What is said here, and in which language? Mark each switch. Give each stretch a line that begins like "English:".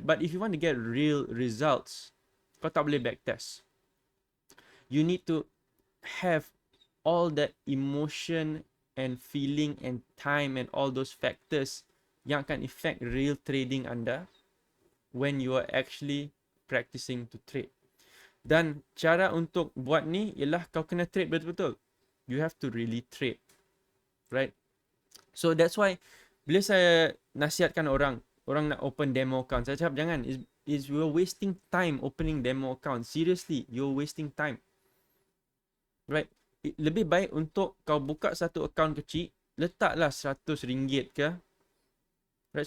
English: But if you want to get real results,
Malay: kau tak boleh backtest.
English: You need to have all that emotion and feeling and time and all those factors
Malay: yang akan affect real trading anda
English: when you are actually practicing to trade.
Malay: Dan cara untuk buat ni ialah kau kena trade betul-betul.
English: You have to really trade. Right? So that's why
Malay: bila saya nasihatkan orang nak open demo account, saya cakap jangan.
English: You're wasting time opening demo account. Seriously, you're wasting time.
Malay: Right? Lebih baik untuk kau buka satu account kecil, letaklah RM100 ke. Right?